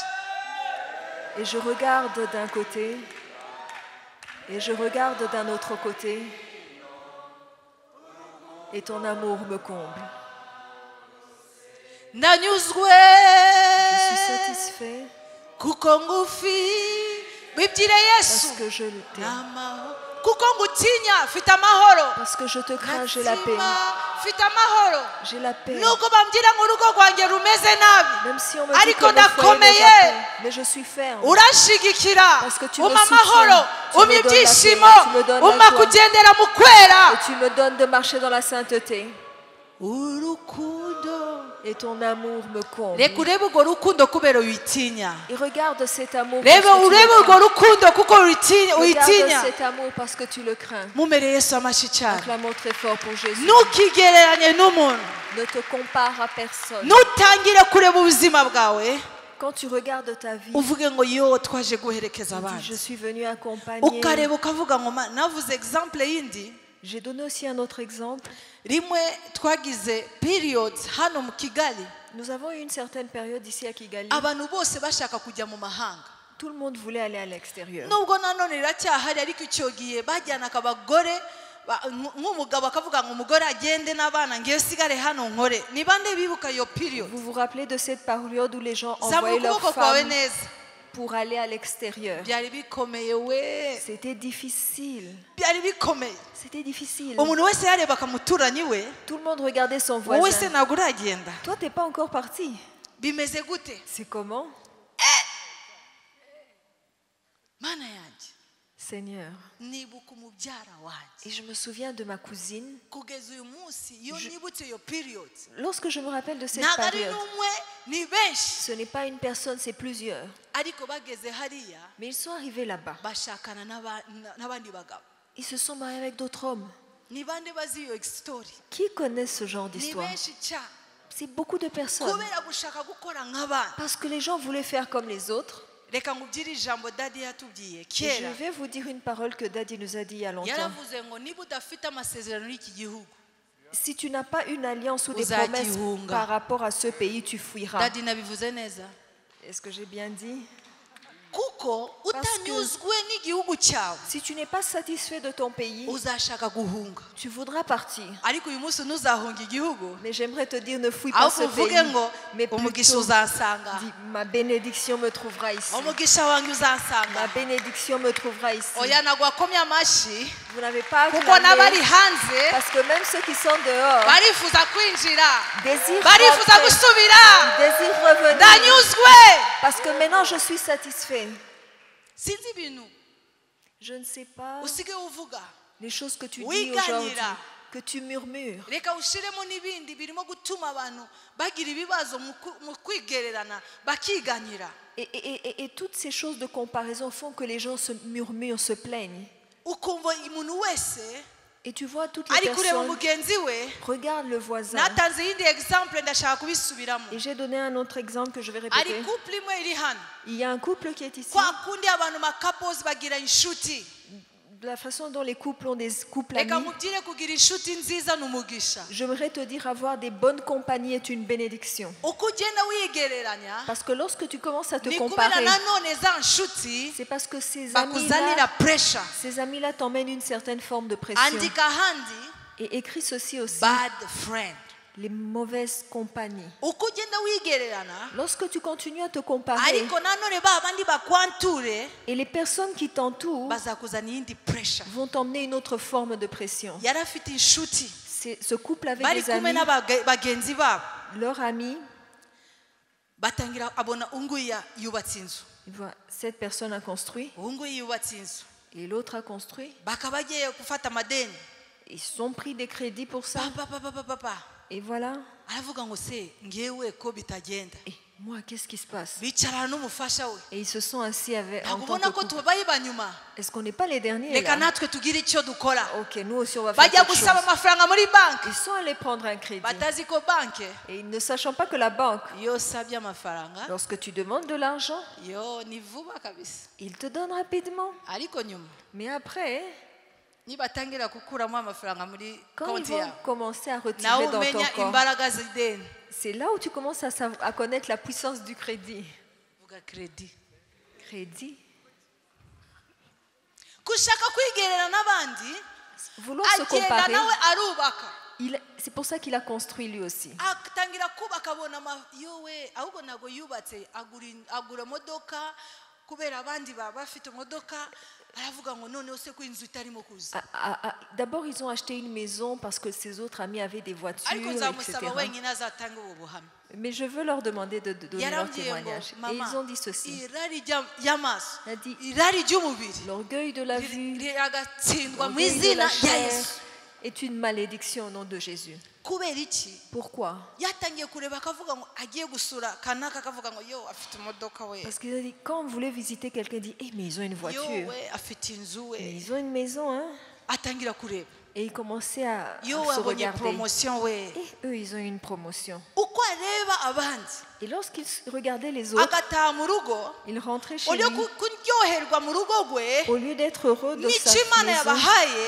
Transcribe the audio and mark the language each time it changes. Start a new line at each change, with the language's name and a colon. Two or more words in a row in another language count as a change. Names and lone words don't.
French: Et je regarde d'un côté et je regarde d'un autre côté et ton amour me comble.
Kinyarwanda: ndanyuzwe
French: Je suis satisfait
Kinyarwanda: kuko ngufi bibwire
French: parce yesu que je le t'aime.
Kinyarwanda: amahoro kuko ngutinya mfite amahoro
French: Parce que je te crains, j'ai la paix.
Kinyarwanda: Natsima, mfite amahoro
French: J'ai la paix.
Kinyarwanda: nubwo bambwira ngo urugo rwanjye rumeze nabi
French: Même si on me dit
Kinyarwanda: ariko
French: que mon foyer n'est
Kinyarwanda: ndakomeye
French: pas paix, mais je suis ferme.
Kinyarwanda: urashigikira
French: Parce que tu me
Kinyarwanda: umpa
French: soutiens,
Kinyarwanda: amahoro
French: tu me
Kinyarwanda: umpa
French: donnes la paix,
Kinyarwanda: ibyishimo
French: tu me donnes la
Kinyarwanda: umpa
French: joie.
Kinyarwanda: kugendera mu kwera
French: Et tu me donnes de marcher dans la sainteté.
Kinyarwanda: urukundo
French: Et ton amour me comble.
Kinyarwanda: reka urebe urwo rukundo kubera uyitinya
French: Et regarde cet amour parce
Kinyarwanda: reba
French: que tu
Kinyarwanda: urebe
French: le
Kinyarwanda: urwo
French: crains.
Kinyarwanda: rukundo kuko
French: Regarde
Kinyarwanda: uyitinya
French: cet amour parce que tu le crains.
Kinyarwanda: mumere yesu amashyi cyane
French: Acclamons très fort pour Jésus.
Kinyarwanda: ntukigereranye n'umuntu
French: Ne te compare à personne.
Kinyarwanda: ntutangire kureba ubuzima bwawe
French: Quand tu regardes ta vie,
Kinyarwanda: uvuge ngo yo twaje guherekeza
French: tu dis,
Kinyarwanda: abandi
French: je suis venu accompagner.
Kinyarwanda: ukareba ukavuga ngo navuze example yindi
French: J'ai donné aussi un autre exemple.
Kinyarwanda: rimwe twagize periods hano mu kigali
French: Nous avons eu une certaine période ici à Kigali.
Kinyarwanda: abantu bose bashaka kujya mu mahanga
French: Tout le monde voulait aller à l'extérieur.
Kinyarwanda: nubwo nanone riracyahari ariko icyo gihe bajyanaga abagore nk'umugabo akavuga ngo umugore agende n'abana ngewe sigare hano nkore ni bande bibuka iyo period
French: Vous vous rappelez de cette période où les gens
Kinyarwanda: zamura
French: envoyaient leurs
Kinyarwanda: ukuboko kwawe
French: femmes
Kinyarwanda: neza
French: pour aller à l'extérieur?
Kinyarwanda: byari bikomeye we
French: C'était difficile.
Kinyarwanda: byari bikomeye
French: C'était difficile.
Kinyarwanda: umuntu wese yarebaga umuturanyi we
French: Tout le monde regardait son
Kinyarwanda: wowe se
French: voisin.
Kinyarwanda: ntabwo uragenda
French: Toi, t'es pas encore parti.
Kinyarwanda: bimeze gute
French: C'est comment?
Kinyarwanda: mana yanjye
French: Seigneur.
Kinyarwanda: nibuka umubyara wanjye
French: Et je me souviens de ma cousine.
Kinyarwanda: kugeza uyu munsi iyo nibutse iyo period
French: Lorsque je me rappelle de cette
Kinyarwanda: ntabwo ari
French: période,
Kinyarwanda: n'umwe ni benshi
French: ce n'est pas une personne, c'est plusieurs.
Kinyarwanda: ariko bageze hariya
French: Mais ils sont arrivés là-bas.
Kinyarwanda: bashakana n'abandi bagabo
French: Ils se sont mariés avec d'autres hommes.
Kinyarwanda: ni bande bazi iyo story
French: Qui connaissent ce genre
Kinyarwanda: ni
French: d'histoire?
Kinyarwanda: benshi cyane
French: C'est beaucoup de personnes.
Kinyarwanda: kubera gushaka gukora nk'abandi
French: Parce que les gens voulaient faire comme les autres.
Kinyarwanda: reka nkubwire ijambo dadi yatubwiye
French: Et
Kinyarwanda: kera
French: je vais vous dire une parole que Daddy nous a dit il y a longtemps.
Kinyarwanda: yaravuze ngo niba udafite amasezerano y'iki gihugu
French: Si tu n'as pas une alliance ou des
Kinyarwanda: Uzakihunga.
French: promesses par rapport à ce pays, tu fuiras.
Kinyarwanda: dadi nabivuze neza
French: Est-ce que j'ai bien dit?
Kinyarwanda: kuko utanyuzwe n'igihugu cyawe
French: Si tu n'es pas satisfait de ton pays,
Kinyarwanda: uzashaka guhunga
French: tu voudras partir.
Kinyarwanda: ariko uyu munsi ntuzahunga igihugu
French: Mais j'aimerais te dire, ne fouille pas
Kinyarwanda: ahubwo
French: ce
Kinyarwanda: uvuge
French: pays.
Kinyarwanda: ngo
French: Mais
Kinyarwanda: umugisha
French: plutôt,
Kinyarwanda: uzansanga
French: dis, ma bénédiction me trouvera ici.
Kinyarwanda: umugisha wanjye uzansanga
French: Ma bénédiction me trouvera ici.
Kinyarwanda: oya ntabwo wakomye amashyi
French: Vous n'avez pas
Kinyarwanda: kuko n'abari
French: acclamé,
Kinyarwanda: hanze
French: parce que même ceux qui sont dehors
Kinyarwanda: barifuza kwinjira
French: désirent
Kinyarwanda: barifuza
French: rentrer,
Kinyarwanda: gusubira
French: ils désirent revenir.
Kinyarwanda: ndanyuzwe
French: Parce que maintenant je suis satisfait.
Kinyarwanda: sinzi ibintu
French: Je ne sais pas
Kinyarwanda: usigaye uvuga
French: les choses que tu dis
Kinyarwanda: Wiganira.
French: aujourd'hui, que tu murmures.
Kinyarwanda: reka ushiremo n'ibindi birimo gutuma abantu bagira ibibazo mu kwigererana bakiganyira
French: Et toutes ces choses de comparaison font que les gens se murmurent, se plaignent.
Kinyarwanda: ukumva umuntu wese
French: Et tu vois toutes les
Kinyarwanda: ari kureba
French: personnes,
Kinyarwanda: mugenzi we
French: regarde le voisin.
Kinyarwanda: natanze iyindi example ndashaka kubisubiramo
French: Et j'ai donné un autre exemple que je vais
Kinyarwanda: ari
French: répéter.
Kinyarwanda: couple imwe iri hano
French: Il y a un couple qui est ici.
Kinyarwanda: kwa kundi abantu makapozi bagira inshuti
French: De la façon dont les couples ont des couples
Kinyarwanda: reka
French: amis,
Kinyarwanda: mubwire kugira inshuti nziza ni umugisha
French: j'aimerais te dire avoir des bonnes compagnies est une bénédiction.
Kinyarwanda: uko ugenda wigereranya
French: Parce que lorsque tu commences à te
Kinyarwanda: ni kubera
French: comparer,
Kinyarwanda: nanone za nshuti
French: c'est parce que ces
Kinyarwanda: bakuzanira
French: amis-là,
Kinyarwanda: pressure
French: ces amis-là t'emmènent une certaine forme de pression.
Kinyarwanda: andika ahandi
French: Et écris ceci aussi,
English: bad friend
French: les mauvaises compagnies.
Kinyarwanda: uko ugenda wigererana
French: Lorsque tu continues à te comparer,
Kinyarwanda: ariko nanone ba bandi bakwanture
French: et les personnes qui t'entourent
Kinyarwanda: bazakuzana iyindi pressure
French: vont t'emmener une autre forme de pression.
Kinyarwanda: yari afite inshuti
French: Ce couple avec
Kinyarwanda: bari
French: des
Kinyarwanda: kumwe
French: amis,
Kinyarwanda: n'abagenzi babo
French: leur ami,
Kinyarwanda: batangira abona unguya yubatse inzu
French: il voit, cette personne a construit
Kinyarwanda: unguya yubatse inzu
French: et l'autre a construit.
Kinyarwanda: bakaba bagiye gufata amadeni
French: Ils ont pris des crédits pour ça.
Kinyarwanda: papa
French: Et voilà.
Kinyarwanda: aravuga ngo se ngewe ko bitagenda
French: Et moi, qu'est-ce qui se passe?
Kinyarwanda: bicarana n'umufasha we
French: Et ils se sont assis avec. En
Kinyarwanda: ntabwo
French: tant
Kinyarwanda: ubona
French: que
Kinyarwanda: ko
French: couple.
Kinyarwanda: tubaye banyuma
French: Est-ce qu'on n'est pas les derniers
Kinyarwanda: reka
French: là?
Kinyarwanda: natwe tugire icyo dukora
French: Ok, nous aussi on va faire
Kinyarwanda: bajya
French: quelque chose.
Kinyarwanda: gusaba amafaranga muri banki
French: Ils sont allés prendre un crédit.
Kinyarwanda: batazi ko banki
French: Et ne sachant pas que la banque,
Kinyarwanda: iyo usabye amafaranga
French: lorsque tu demandes de l'argent,
Kinyarwanda: yo ni vuba kabisa
French: il te donne rapidement.
Kinyarwanda: ariko nyuma
French: Mais après,
Kinyarwanda: nibatangira gukuramo amafaranga muri
French: quand ils
Kinyarwanda: konti
French: vont
Kinyarwanda: yawe
French: commencer à
Kinyarwanda: nawe
French: retirer dans ton
Kinyarwanda: umenya
French: corps,
Kinyarwanda: imbaraga z'ideni
French: c'est là où tu commences à connaître la puissance du crédit.
Kinyarwanda: vuga kredi
French: Crédit.
Kinyarwanda: gushaka kwigerera n'abandi
French: Vouloir se
Kinyarwanda: agenda
French: comparer,
Kinyarwanda: nawe arubaka
French: C'est pour ça qu'il a construit lui aussi.
Kinyarwanda: atangira kubaka abona yowe ahubwo ntabwo yubatse agura imodoka kubera abandi baba bafite imodoka aravuga ngo noneho se ko inzu itarimo kuza.
French: D'abord, ils ont acheté une maison parce que ses autres amis avaient des voitures,
Kinyarwanda: ariko
French: etc.
Kinyarwanda: nzamusaba wenyine azatanga ubu buhamya.
French: Mais je veux leur demander de donner leur
Kinyarwanda: yarambwiye ngo
French: témoignage. Et
Kinyarwanda: mama
French: ils ont dit ceci.
Kinyarwanda: irari ry'amaso
French: Il a dit,
Kinyarwanda: irari ry'umubiri
French: l'orgueil de la vue,
Kinyarwanda: riragatsindwa mu
French: l'orgueil de
Kinyarwanda: izina
French: la
Kinyarwanda: rya
French: chair
Kinyarwanda: Yesu.
French: est une malédiction au nom de Jésus.
Kinyarwanda: kubera iki
French: Pourquoi?
Kinyarwanda: yatangiye kureba akavuga ngo agiye gusura kanaka akavuga ngo yo afite imodoka we
French: Parce qu'il a dit, quand vous voulez visiter quelqu'un, il dit, eh, mais ils ont une
Kinyarwanda: yo
French: voiture,
Kinyarwanda: we afite inzu
French: mais
Kinyarwanda: we
French: ils ont une maison, hein.
Kinyarwanda: atangira kureba
French: Et il commençait à
Kinyarwanda: yo
French: se
Kinyarwanda: abonye
French: regarder.
Kinyarwanda: promotion we
French: Et eux, ils ont eu une promotion.
Kinyarwanda: uko areba abandi
French: Et lorsqu'il regardait les autres,
Kinyarwanda: agataha mu rugo
French: il rentrait chez
Kinyarwanda: uriyo
French: lui.
Kinyarwanda: kuryoherwa mu rugo rwe
French: Au lieu d'être heureux de sa
Kinyarwanda: n'icyo Imana
French: maison
Kinyarwanda: yabahaye